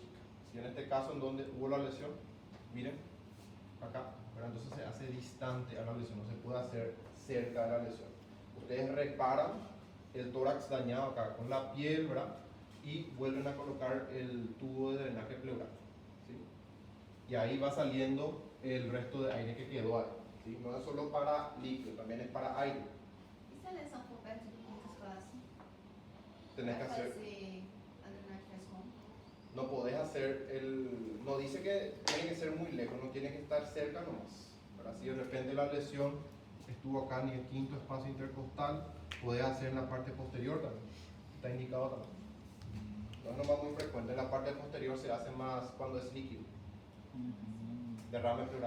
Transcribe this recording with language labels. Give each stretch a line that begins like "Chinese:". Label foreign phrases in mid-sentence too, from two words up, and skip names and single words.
Spanish: Si en este caso en donde hubo la lesión, miren, acá, pero entonces se hace distante a la lesión, no se puede hacer cerca de la lesión. Ustedes reparan el tórax dañado acá con la piel, ¿verdad? Y vuelven a colocar el tubo de drenaje pleural, ¿sí? Y ahí va saliendo el resto de aire que quedó ahí, ¿sí? No es solo para líquido, también es para aire.
Portuguese: E se a lesão for perto do quinto espaço?
Spanish: Tenés que hacer,
Portuguese: fazer a drenagem mais como?
Spanish: no podés hacer no dice que tiene que ser muy lejos, no tiene que estar cerca nomás, ¿verdad? Si de repente la lesión estuvo acá en el quinto espacio intercostal, puede hacer en la parte posterior también, está indicado también. No es nomás muy frecuente, en la parte posterior se hace más cuando es líquido, derrame pleural.